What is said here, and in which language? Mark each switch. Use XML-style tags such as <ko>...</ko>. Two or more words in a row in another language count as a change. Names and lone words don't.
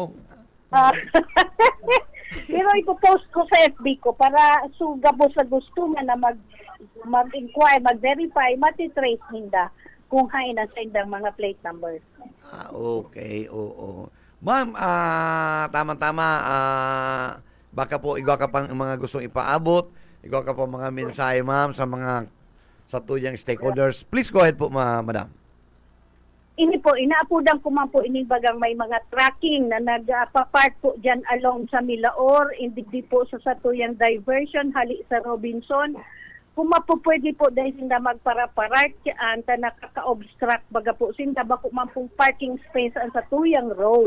<bik>Ah, pero ipopost ko sa FB ko para sugabo sa gusto nga na mag-inquire, mag-verify, matitrace hinda kung hain ang sa indang mga</bik> <en>plate numbers.</en> <bik>Okay, oo. Ma'am, tama-tama, baka po igwa ka pang mga gustong ipaabot, igwa ka po mga mensahe, ma'am, sa tuyang stakeholders.</bik> <en>Please go ahead po, madam.</en> <bik>Ini po, inaapudan ko man po ining bagang may mga tracking na nagpapark po dyan along sa Milaor, hindi po sa satuyang diversion, hali sa Robinson. Kung pwede po dahil sinda magpara-park dyan, ta nakaka-obstruct baga po sinda, bako man pong</bik> <en>parking space</en> <bik>ang satuyang road.</bik>